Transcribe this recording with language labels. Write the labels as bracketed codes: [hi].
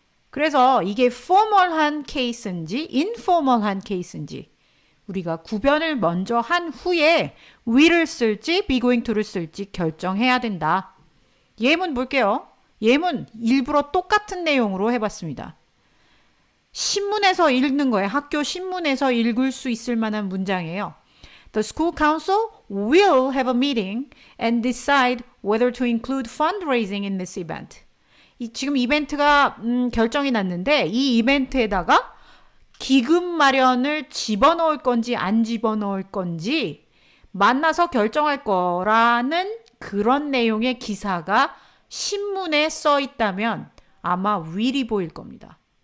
[ko] 그래서 이게 formal한 케이스인지 informal한 케이스인지 우리가 구별을 먼저 한 후에 will을 쓸지 be going to를 쓸지 결정해야 된다. 예문 볼게요. 예문 일부러 똑같은 내용으로 해봤습니다. 신문에서 읽는 거예요. 학교 신문에서 읽을 수 있을 만한 문장이에요. [en] The school council will have a meeting and decide whether to include fundraising in this event. [ko] 지금 이벤트가 결정이 났는데 이 이벤트에다가 기금 마련을 집어넣을 건지 안 집어넣을 건지 만나서 결정할 거라는 그런 내용의 기사가 신문에 써 있다면 아마 will이 보일 겁니다.